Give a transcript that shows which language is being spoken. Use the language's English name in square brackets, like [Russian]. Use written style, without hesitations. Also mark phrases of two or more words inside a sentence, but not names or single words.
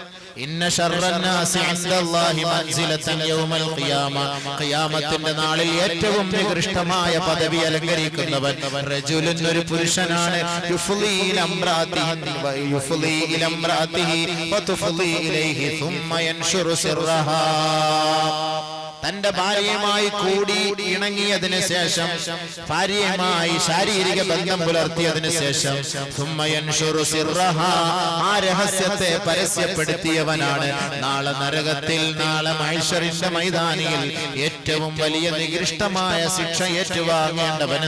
[Arabic] إن شر الناس عند الله منزلة يوم القيامة, [Malayalam] ഖിയാമത്തിന്റെ നാളിൽ ഏറ്റവും നികൃഷ്ടമായ പദവി അലങ്കരിക്കുന്നവൻ [Arabic] റജുലുൻ, [Malayalam] ഒരു പുരുഷനാണ്, [Arabic] يفضي إلى امرأته وتفضي إليه ثم ينشر سرها. [Malayalam] തന്റെ ഭാര്യയുമായി കൂടി ഇണങ്ങിയതിന് ശേഷം, ഭാര്യയുമായി ശാരീരിക ബന്ധം പുലർത്തിയതിന് ശേഷം, [Arabic] ثم ينشر سرها, [Malayalam] ആ രഹസ്യത്തെ പരസ്യപ്പെടുത്തിയവനാണ് നാളെ നരകത്തിൽ, നാളെ മഹ്ശറിന്റെ മൈതാനിയിൽ ഏറ്റവും വലിയ നികൃഷ്ടമായ ശിക്ഷ ഏറ്റുവാങ്ങേണ്ടവൻ.